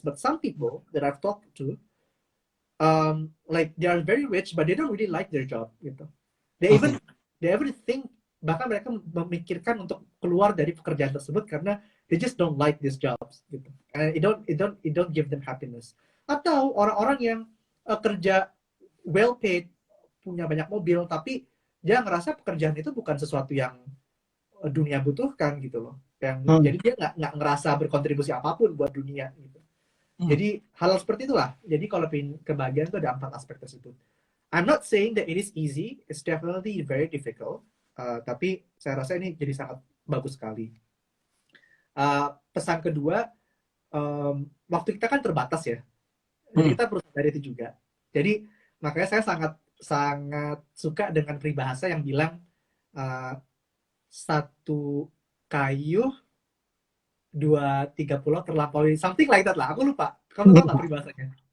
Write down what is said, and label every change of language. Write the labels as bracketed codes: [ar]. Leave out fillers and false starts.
[en] But some people that I've talked to, like they are very rich but they don't really like their job gitu. They Oke. even they even think, [id] bahkan mereka memikirkan untuk keluar dari pekerjaan tersebut karena [en] they just don't like these jobs gitu. And it don't give them happiness. [id] Atau orang-orang yang kerja well paid, punya banyak mobil, tapi dia ngerasa pekerjaan itu bukan sesuatu yang dunia butuhkan gitu loh. Yang Hmm. jadi dia nggak ngerasa berkontribusi apapun buat dunia gitu. Hmm. Jadi hal seperti itulah. Jadi kalau pengen kebahagiaan itu ada 4 aspek tersebut. [en] I'm not saying that it is easy. It's definitely very difficult. [id] Tapi saya rasa ini jadi sangat bagus sekali. Pesan kedua, waktu kita kan terbatas ya. Jadi Hmm. kita perlu sadari itu juga. Jadi makanya saya sangat sangat suka dengan peribahasa yang bilang satu kayu 2 3 pulau terlampaui, [en] something like that [id] lah. Aku lupa. Kamu tahu nggak peribahasanya?